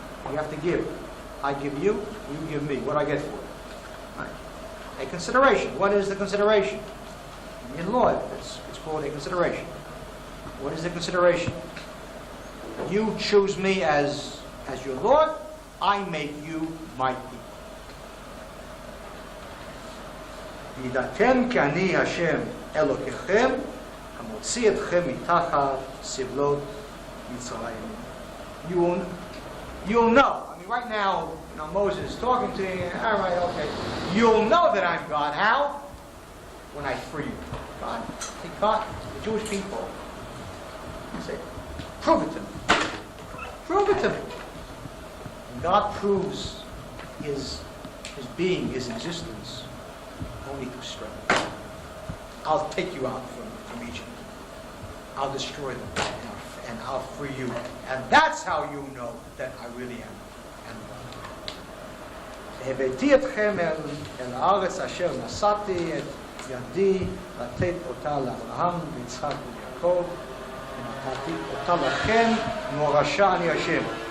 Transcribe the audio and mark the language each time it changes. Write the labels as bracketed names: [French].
[English] You have to give. I give you, you give me. What do I get for it? Right. A consideration. What is the consideration? In law, it's called a consideration. What is the consideration? You choose me as your Lord, I make you my people. [Hebrew] ידעתם כי אני השם אלוקיכם המוציא אתכם מתחת סבלות מצרים. [English] You'll know. I mean, right now, Moses is talking to you. All right, okay. You'll know that I'm God. How? When I free you. God, he got the Jewish people. He said, prove it to me. Prove it to me. And God proves his being, his existence, only through strength. I'll take you out from Egypt. I'll destroy them, and I'll free you. And that's how you know that I really am God. [Hebrew] הבאתי אתכם אל הארץ אשר נשאתי את ידי לתת אותה לאברהם ויצחק ויעקב ונתתי אותה לכם מורשה אני השם.